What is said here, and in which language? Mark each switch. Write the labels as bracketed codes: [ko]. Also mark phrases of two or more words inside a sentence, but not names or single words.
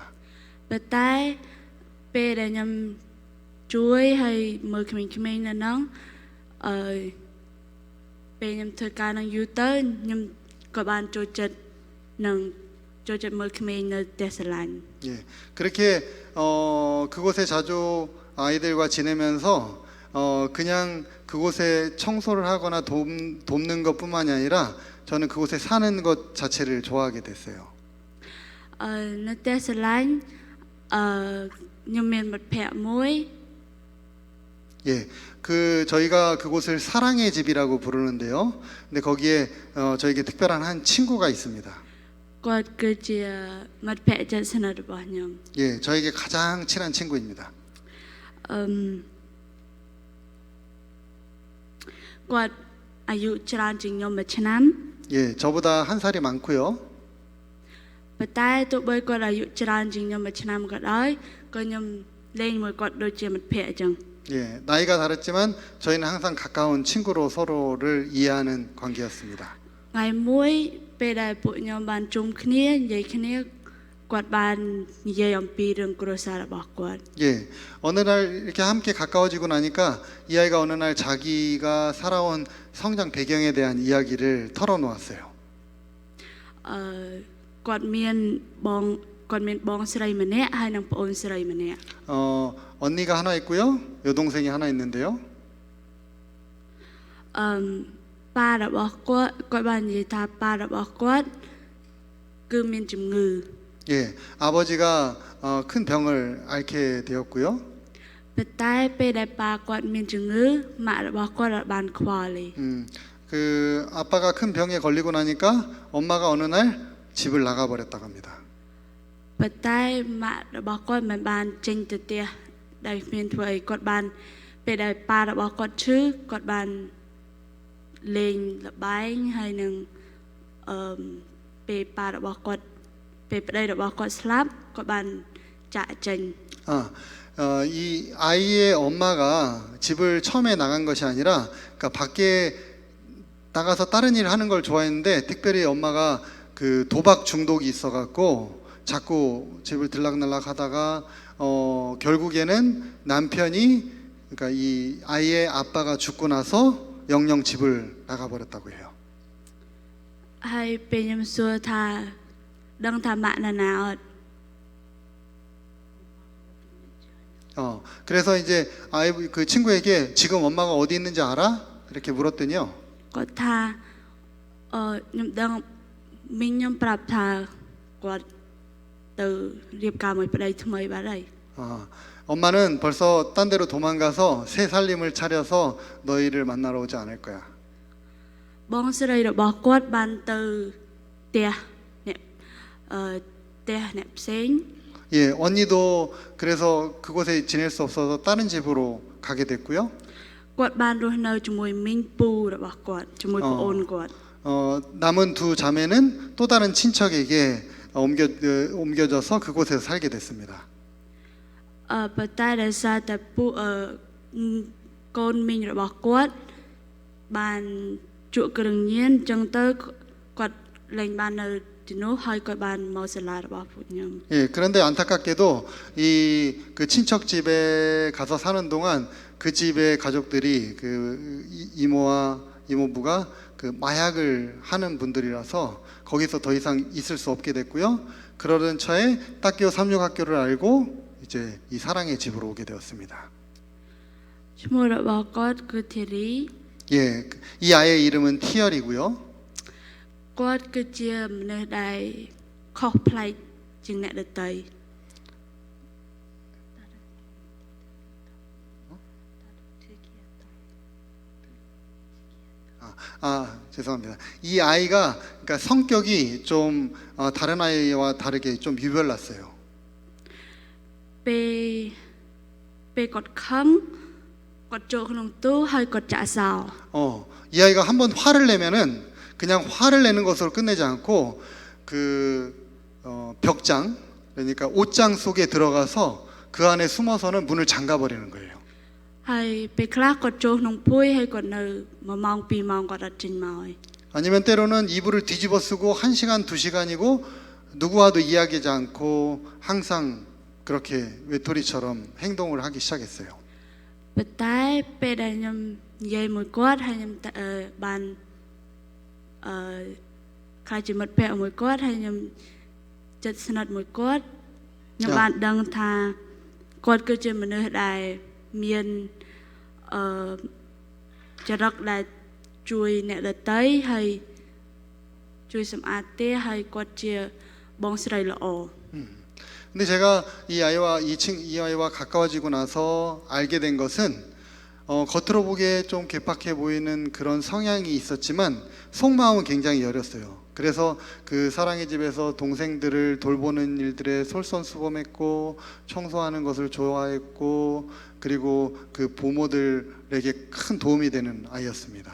[km] ប៉ុន្តែពេលដែលខ្ញុំជួយឲ្យមើលក្មេងៗនៅហ្នឹងអឺពេលខ្ញុំធ្វើការនឹងយូរទៅខ្ញុំក៏បានចូលចិត្តមើលក្មេងនៅផ្ទះស្រឡាញ់ [ko] 예. 그렇게 그곳에 자주 아이들과 지내면서 그냥 그곳에 청소를 하거나 돕는 것뿐만이 아니라 저는 그곳에 사는 것 자체를 좋아하게 됐어요. [km] នៅផ្ទះស្រឡាញ់ខ្ញុំមានមិត្តភ័ក្តិមួយ [ko] 예. 저희가 그곳을 사랑의 집이라고 부르는데요. 근데 거기에 저에게 특별한 한 친구가 있습니다. [km] គាត់គឺជាមិត្តភ័ក្តិជិតស្និទ្ធរបស់ខ្ញុំ [ko] 예, 저에게 가장 친한 친구입니다. [km] គាត់អាយុច្រើនជាងខ្ញុំមួយឆ្នាំ [ko] 예, 저보다 한 살이 많고요. [km] ប៉ុន្តែទោះបីគាត់អាយុច្រើនជាងខ្ញុំមួយឆ្នាំក៏ដោយក៏ខ្ញុំលេងមួយគាត់ដូចជាមិត្តភ័ក្តិអញ្ចឹង [ko] 예, 나이가 다르지만 저희는 항상 가까운 친구로 서로를 이해하는 관계였습니다. [km] ថ្ងៃមួយពេលដែលពួកខ្ញុំបានជុំគ្នានិយាយគ្នាគាត់បាននិយាយអំពីរឿងគ្រួសាររបស់គាត់ [ko] 예, 어느 날 이렇게 함께 가까워지고 나니까 이 아이가 어느 날 자기가 살아온 성장 배경에 대한 이야기를 털어놓았어요. [km] គាត់មានបងគាត់មានបងស្រីម្នាក់ហើយនិងប្អូនស្រីម្នាក់ [ko] 언니가 하나 있고요, 여동생이 하나 있는데요. [km] ប៉ារបស់គាត់បាននិយាយថាប៉ារបស់គាត់គឺមានជំងឺ [ko] 예, 아버지가 큰 병을 앓게 되었고요. [km] ប៉ុន្តែពេលដែលប៉ាគាត់មានជំងឺម៉ាក់របស់គាត់អត់បានខ្វល់ទេ [ko] 그 아빠가 큰 병에 걸리고 나니까 엄마가 어느 날 집을 나가버렸다고 합니다. [km] ប៉ុន្តែម៉ាក់របស់គាត់មិនបានចេញទៅផ្ទះដែលមានធ្វើអីគាត់បានពេលដែលប៉ារបស់គាត់ឈឺគាត់បានលេងល្បែងហើយនឹងពេលប៉ារបស់គាត់ពេលប្តីរបស់គាត់ស្លាប់គាត់បានចាក់ចេញ [ko] 이 아이의 엄마가 집을 처음에 나간 것이 아니라 그러니까 밖에 나가서 다른 일을 하는 걸 좋아했는데 특별히 엄마가 그 도박 중독이 있어갖고 자꾸 집을 들락날락 하다가 결국에는 남편이 그러니까 이 아이의 아빠가 죽고 나서 영영 집을 나가버렸다고 해요. [km] ហើយពេលខ្ញុំសួរថាដឹងថាម៉ាក់ណាអត់ [ko] 그래서 이제 아이 그 친구에게 지금 엄마가 어디 있는지 알아? 이렇게 물었더니요. [km] គាត់ថាខ្ញុំដឹងមីងខ្ញុំប្រាប់ថាគាត់ទៅរៀបការមួយប្តីថ្មីបាត់ហើយ [ko] 엄마는 벌써 딴 데로 도망가서 새 살림을 차려서 너희를 만나러 오지 않을 거야. [km] បងស្រីរបស់គាត់បានទៅផ្ទះអ្នកផ្ទះអ្នកផ្សេង [ko] 예, 언니도 그래서 그곳에 지낼 수 없어서 다른 집으로 가게 됐고요. [km] គាត់បានរស់នៅជាមួយមីងពូរបស់គាត់ជាមួយប្អូនគាត់ [ko] 남은 두 자매는 또 다른 친척에게 옮겨져서 그곳에서 살게 됐습니다. [km] ប៉ុន្តែដោយសារតែពូកូនមីងរបស់គាត់បានជក់គ្រឿងញៀនអញ្ចឹងទៅគាត់លែងបាននៅទីនោះហើយគាត់បានមកសាលារបស់ពួកខ្ញុំ [ko] 예, 그런데 안타깝게도 이 그 친척 집에 가서 사는 동안 그 집의 가족들이 그 이모와 이모부가 그 마약을 하는 분들이라서 거기서 더 이상 있을 수 없게 됐고요. 그러던 차에 딱교 삼육학교를 알고 이제 이 사랑의 집으로 오게 되었습니다. [km] ឈ្មោះរបស់គាត់គឺធីរី [ko] 예, 이 아이의 이름은 티얼이고요. [km] គាត់គឺជាមនុស្សដែលខុសប្លែកជាងអ្នកដទៃ [ko] 죄송합니다. 이 아이가 그러니까 성격이 좀 다른 아이와 다르게 좀 유별났어요. [km] ពេលគាត់ខឹងគាត់ចូលក្នុងទូហើយគាត់ចាក់សោ [ko] 이 아이가 한번 화를 내면은 그냥 화를 내는 것으로 끝내지 않고 그 벽장 그러니까 옷장 속에 들어가서 그 안에 숨어서는 문을 잠가 버리는 거예요. [km] ហើយពេលខ្លះគាត់ចូលក្នុងភួយហើយគាត់នៅ1ម៉ោង2ម៉ោងគាត់អត់ចេញមកហើយ [ko] 아니면 때로는 이불을 뒤집어 쓰고 1시간 2시간이고 누구와도 이야기하지 않고 항상 그렇게 외톨이처럼 행동을 하기 시작했어요. [km] ប៉ុន្តែពេលដែលខ្ញុំនិយាយមួយគាត់ហើយខ្ញុំបានខ្លាចជាមិត្តភក្តិមួយគាត់ហើយខ្ញុំចិត្តស្និទ្ធមួយគាត់ខ្ញុំបានដឹងថាគាត់គឺជាមនុស្សដែលមានចរិតដែលជួយអ្នកដទៃហើយជួយសម្អាតផ្ទះហើយគាត់ជាបងស្រីល្អ [ko] 근데 제가 이 아이와 가까워지고 나서 알게 된 것은 겉으로 보기에 좀 괴팍해 보이는 그런 성향이 있었지만 속마음은 굉장히 여렸어요. 그래서 그 사랑의 집에서 동생들을 돌보는 일들에 솔선수범했고 청소하는 것을 좋아했고 그리고 그 부모들에게 큰 도움이 되는 아이였습니다.